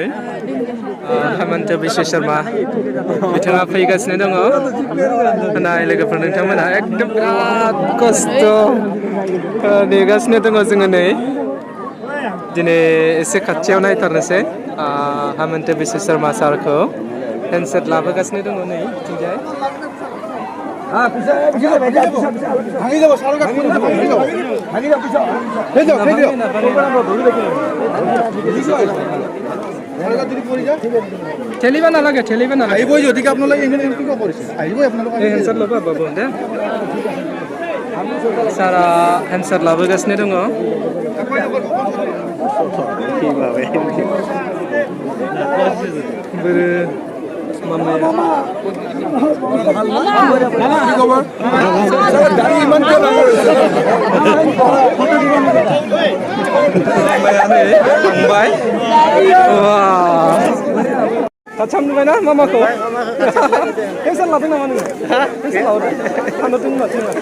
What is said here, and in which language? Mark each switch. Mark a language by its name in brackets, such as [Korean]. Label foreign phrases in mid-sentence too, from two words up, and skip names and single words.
[Bodo] हेमन्त बिश्व शर्मा बिथाङा फैगासिनो दङ नाय लोगोफोर नोंथांमोना एकदम बिराद खस्थ' नेगासिनो दङ जोङो नै दिनै एसे खाथियाव नायथारनोसै हेमन्त बिश्व शर्मा सारखौ हेन्डसेट लाबोगासिनो दङ नै बिथिंजाय [Assamese] ঠেলিব নালাগে আহিবই যদি আপোনালোকে হেণ্ডছেট ল'ব বাবু দে [Bodo] सारा हेन्डसेट लाबोगासिनो दङ बोरो मामाया नै थांबाय खाथियाव नुबायना मामाखौ हेन्डसेट लादों नामा नोङो हेन्डसेट लाबोदों थांदों माथो